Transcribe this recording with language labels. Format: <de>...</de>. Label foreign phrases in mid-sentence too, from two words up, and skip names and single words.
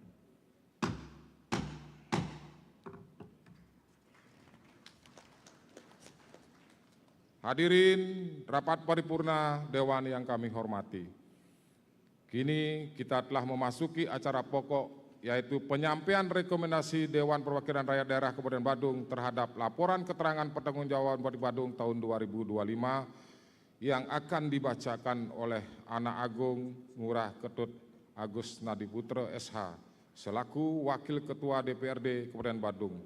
<id>Hadirin rapat paripurna Dewan yang kami hormati, kini kita telah memasuki acara pokok, yaitu penyampaian rekomendasi Dewan Perwakilan Rakyat Daerah Kabupaten Badung terhadap laporan keterangan pertanggungjawaban Bupati Badung tahun 2025 yang akan dibacakan oleh Anak Agung Ngurah Ketut Agus Nadiputra SH selaku Wakil Ketua DPRD Kabupaten Badung.</id>